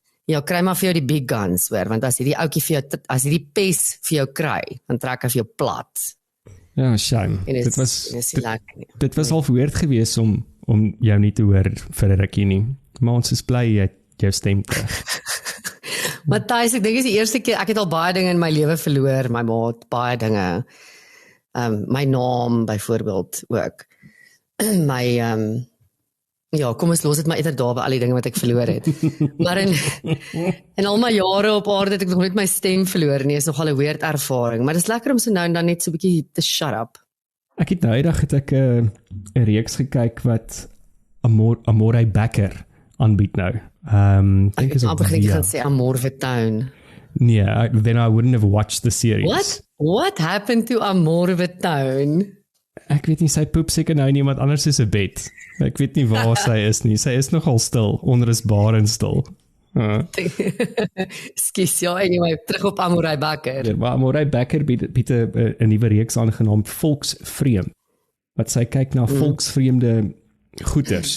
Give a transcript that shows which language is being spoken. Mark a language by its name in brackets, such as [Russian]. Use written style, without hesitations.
[Afrikaans] Ja, kry maar vir jou die [English] big guns, [Afrikaans] hoor, want as hierdie ouetjie vir jou, as hierdie pes vir jou kry, dan trek hy vir jou plat. Ja, shame. Dit was al verhoord gewees om jou nie te hoor vir 'n rukkie nie. Maar ons is bly jy het jou stem terug. Matthys, ek dink dis die eerste keer, ek het al baie dinge in my lewe verloor, my maat, baie dinge. My naam byvoorbeeld ook. Ja, kom ons los dit maar eerder daar by al die dinge wat ek verloor het. Maar in al my jare op aarde het ek nog nooit my stem verloor nie, is nogal 'n weird ervaring, maar dit is lekker om so nou en dan net so 'n bietjie te [English] shut up. [Afrikaans] Ek het nou eendag 'n reeks gekyk wat Amore Becker aanbied nou. Ek het amper gaan sê Amore Town. [English] Nee, then I wouldn't have watched the series. What happened to Amore Town? [Afrikaans] Ek weet nie, sy poep seker nou in iemand anders is 'n bed. Ek weet nie waar sy is nie. Sy is nogal stil, onrusbaar en stil. Skus, ja, anyway, terug op Amore Becker. Ja, maar Amore Becker bied 'n nuwe reeks aangenaamd Volksvreemd, wat sy kyk na volksvreemde goeders.